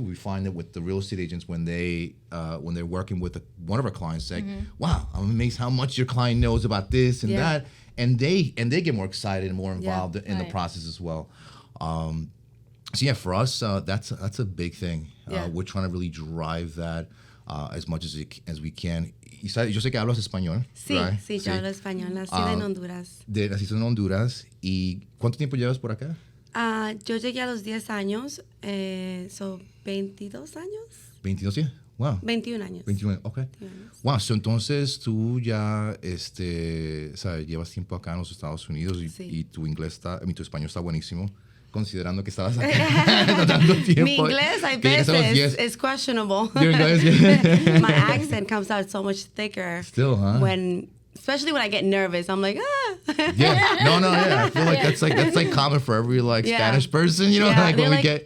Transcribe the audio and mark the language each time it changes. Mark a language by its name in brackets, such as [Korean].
[English] We find that with the real estate agents when they're working with one of our clients, say, "Wow, I'm amazed how much your client knows about this and that," and they get more excited and more involved in the process as well. So yeah, for us, that's a big thing. We're trying to really drive that as much as we can. [Spanish] Yo sé que hablas español. Sí, [English] right? [Spanish] sí, yo hablo español. Nací en Honduras. Naciste en Honduras. ¿Y cuánto tiempo llevas por acá? Yo llegué a los 10 años, son 22 años. [English] 22, yeah. Wow. [Spanish] 21 años. [English] 21, ok. [Spanish] 21 años. Wow, so entonces tú ya llevas tiempo acá en los Estados Unidos y tu tu español está buenísimo, considerando que estabas acá tanto tiempo. Mi inglés, hay veces, es questionable. [English] Your inglés, yeah. My accent comes out so much thicker. Still, huh? Especially when I get nervous, I'm like, Yeah, no, yeah. I feel like that's like common for every Spanish person, like when we get.